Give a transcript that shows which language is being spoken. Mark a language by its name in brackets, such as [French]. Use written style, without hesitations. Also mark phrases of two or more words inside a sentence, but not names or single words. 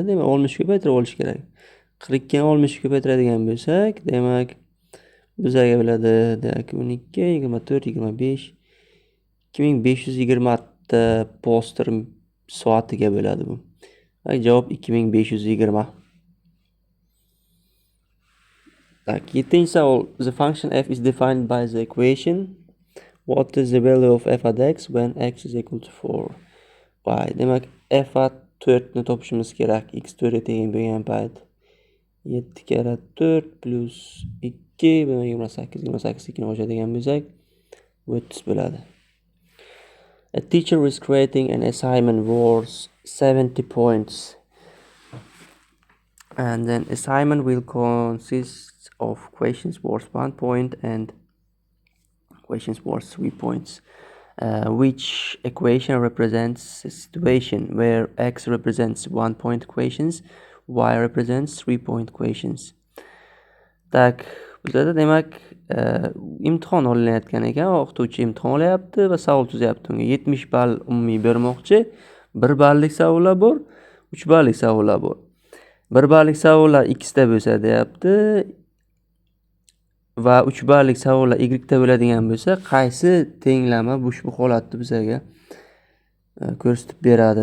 [Uzbek] Demak, 60 ko'paytirib olish kerak. 42 ni 60 ga ko'paytiradigan bo'lsak, demak bizga bo'ladi, demak 12, 24, 25, 2520 ta poster soatiga bo'ladi bu. Va javob 2520. Tak, 7-chi savol. [English] The function f is defined by the equation. What is the value of f at x when x is equal to 4y? [Uzbek] Demak, f at 4 ni topishimiz kerak. X 4 ga teng bo'lgan payt. 7 kara 4 plus 2, 28, 28 2 qo'shadigan bo'lsak, 30 bo'ladi. [English] A teacher is creating an assignment worth 70 points. And then assignment will consist of questions worth 1 point and questions worth 3 points. Which equation represents a situation where x represents 1 point equations, y represents 3 point equations. [Uzbek] Tak, bizda demak imtihon olinayotgan ekan, o'qituvchi imtihon olyapti va savol tuzyapti. Unga 70 ball umumiy bermoqchi. 1 ballik savollar bor, 3 ballik savollar bor. 1 ballik savollar x da bo'lsa deyapti va 3 ballik savollar y da bo'ladigan bo'lsa, qaysi tenglama ushbu holatni bizga ko'rsatib beradi.